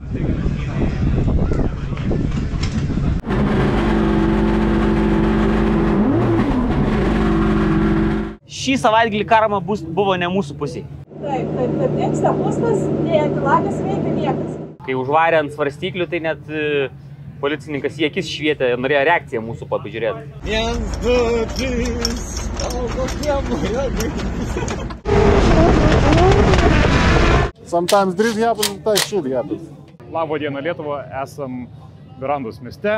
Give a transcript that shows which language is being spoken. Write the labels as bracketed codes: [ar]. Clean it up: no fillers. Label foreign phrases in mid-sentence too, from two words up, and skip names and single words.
[lt] Šį savaitgalį karma buvo ne mūsų pusėje. Taip, dingsta pustas, nei antilagės veikia niekas. Kai užvarė ant svarstyklių, tai net policininkas į akis švietė ir norėjo reakciją mūsų pažiūrėti. 1, 2, 3, [en] Sometimes this happens, sometimes shit happens. [lt] Labą dieną Lietuva, esam Mirandos mieste.